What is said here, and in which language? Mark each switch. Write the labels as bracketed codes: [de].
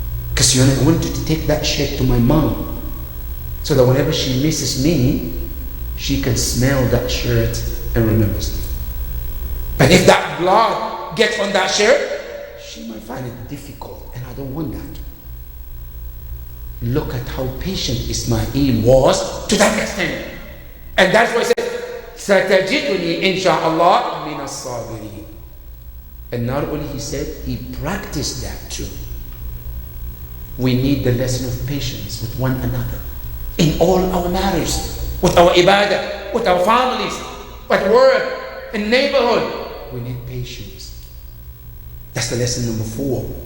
[en] Because I want you to take that shirt to my mom, so that whenever she misses me, she can smell that shirt and remembers me. But if that blood gets on that shirt, she might find it difficult, and I don't want that. Look at how patient Ismail was to that extent. And that's why he said, [ar] سَتَجِدُنِي إِنْ شَاءَ اللَّهِ مِنَ الصَّابِرِينَ. [en] And not only he said, he practiced that too. We need the lesson of patience with one another in all our matters, with our ibadah, with our families, at work, in neighborhood. We need patience. That's the lesson number 4.